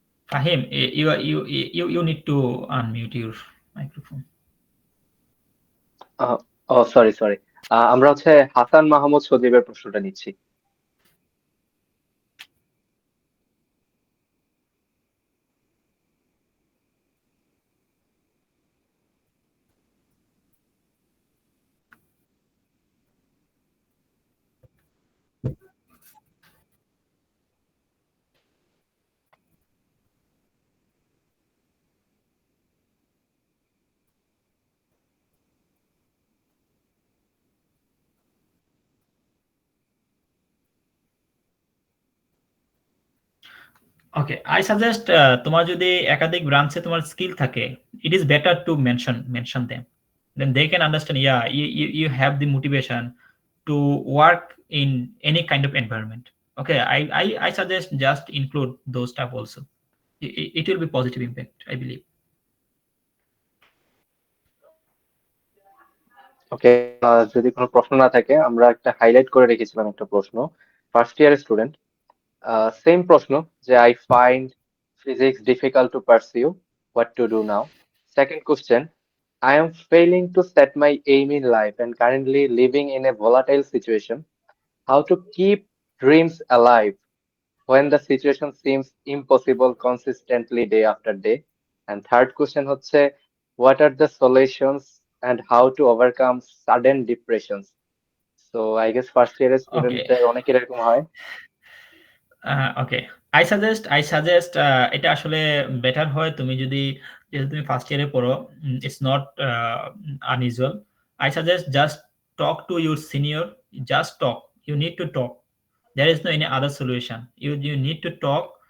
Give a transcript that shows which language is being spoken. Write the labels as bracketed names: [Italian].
[English] Fahim, you need to unmute your microphone. [Bangla] O sorry sorry, আমরা হচ্ছে হাসান মাহমুদ সজীবের প্রশ্নটা নিচ্ছি। [English] okay, I suggest [Bangla] তোমার যদি একাধিক ব্রাঞ্চে তোমার স্কিল থাকে, [English] It is better to mention them, then they can understand, yeah you have the motivation to work in any kind of environment. Okay, I suggest just include those stuff also. It will be positive impact, I believe. [Bangla] ওকে, যদি কোনো প্রশ্ন না থাকে, আমরা একটা highlight করে রেখেছিলাম একটা প্রশ্ন, ফার্স্ট ইয়ারের স্টুডেন্ট, সেম প্রশ্ন, যে [English] I find physics difficult to pursue, what to do now? Second question, I am failing to set my aim in life and currently living in a volatile situation. How to keep dreams alive when the situation seems impossible consistently day after day? And third question হচ্ছে, what are the solutions and how to overcome sudden depressions? So I guess first year Okay. [Bangla] স্টুডেন্টদের অনেকের এরকম হয়। ওকে, [English] I suggest [Bangla] এটা আসলে better হয় তুমি যদি, যেহেতু তুমি ফার্স্ট ইয়ারে পড়ো, [English] It's not unusual. I suggest just talk to your senior, just talk, you need to talk, there is no any other solution, you need to talk.